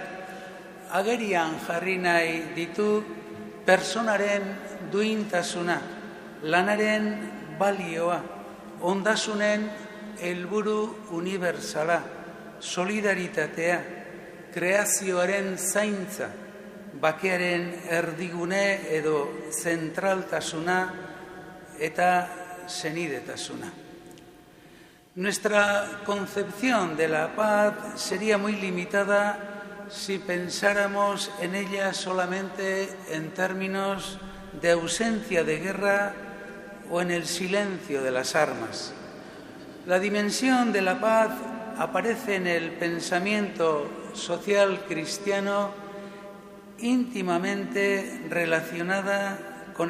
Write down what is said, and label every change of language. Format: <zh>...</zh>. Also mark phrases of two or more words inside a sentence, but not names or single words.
<eu>agerian jarri nahi ditu personaren duintasuna, lanaren balioa, ondasunen helburu unibertsala, solidaritatea, kreazioaren zaintza, bakearen erdigune edo zentraltasuna eta senidetasuna.</eu> <es>Nuestra concepción de la paz sería muy limitada si pensáramos en ella solamente en términos de ausencia de guerra o en el silencio de las armas. La dimensión de la paz aparece en el pensamiento social cristiano íntimamente relacionada con</es>